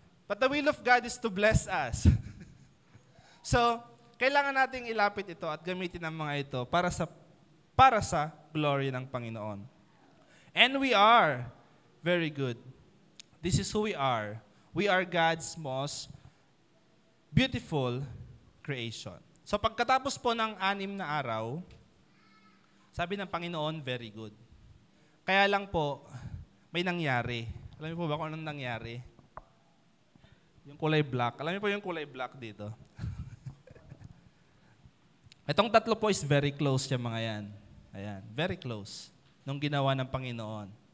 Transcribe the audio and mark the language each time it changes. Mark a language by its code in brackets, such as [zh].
[en] But the will of God is to bless us. [tl] So, kailangan nating ilapit ito at gamitin ang mga ito para sa glory ng Panginoon. [en] And we are very good. This is who we are. We are God's most beautiful creation. [tl] So pagkatapos po ng 6 na araw, Sabi ng Panginoon, very good. Kaya lang po, may nangyari. Alam niyo po ba kung anong nangyari? Yung kulay black. Alam niyo po yung kulay black dito? Itong tatlo po is very close yung mga yan. Ayan, very close nung ginawa ng Panginoon.